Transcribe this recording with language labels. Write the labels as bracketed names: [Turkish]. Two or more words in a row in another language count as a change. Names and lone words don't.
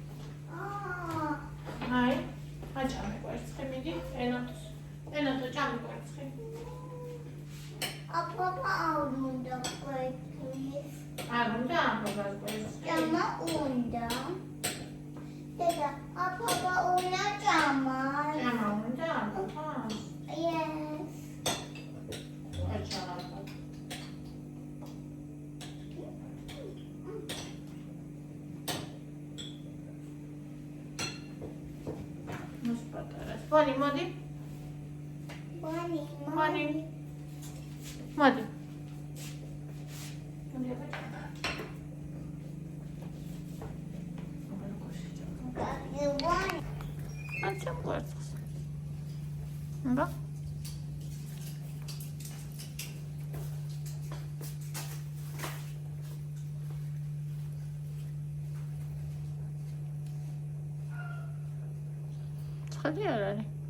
[Georgian] Ai, ვაჭამე კვერცხი, მიდი, ენათო ჭამე კვერცხი. Papa უნდა კვერცხი. არ უნდა აპაპას კვერცხი. ჭამა უნდა. დედა, papa უნდა ჭამა. ჭამა უნდა აპაპას? [English] Yes. Boni, modi. Boni. [Georgian] Modi. Açam კვერცხს. Ба? ცხადი არ არის.